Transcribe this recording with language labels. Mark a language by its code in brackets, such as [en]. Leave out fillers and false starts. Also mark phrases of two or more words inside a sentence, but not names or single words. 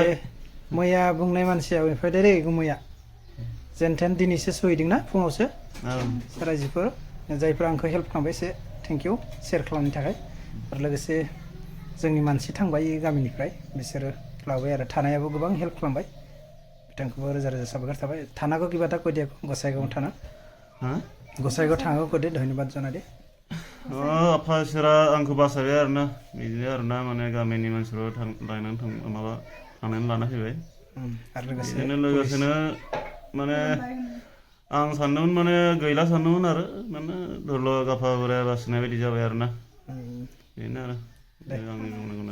[brx] मैया बुंनाय मानसिया फैदो रे मैया जेनथेन दिनैसो सहैदोंना फुङावसो रायजोफोर जायफोरा आंखौ हेल्प खालामबाय एसे [en] thank you [brx] शेयार खालामनायनि थाखाय आरो लोगोसे जोंनि मानसि थांबाय गामिनिफ्राय बिसोरो लाबाय आरो थानायाबो गोबां हेल्प खालामबाय बिथांखौबो रोजा रोजा साबायखर थाबाय थानाखौ [as] কিবা এটা কৈ দিয়া [brx] गसाइगाव थाना गसाइगाव थानाखौ [as] কৈ দে ধন্যবাদ জনাই দে [brx] आफा इसोरा आंखौ बासायबाय आरोना बिदिनो आरोना माने गामिनि मानसिफोरा थांनानै लाना फैबाय आरो बिदिनो लोगोसेनो माने आं सानदोंमोन माने गैला सानदोंमोन आरो माने धरल' गाफा बोराया बासिनाय बायदि जाबाय आरोना बेनो आरो आंनि बुंनांगौना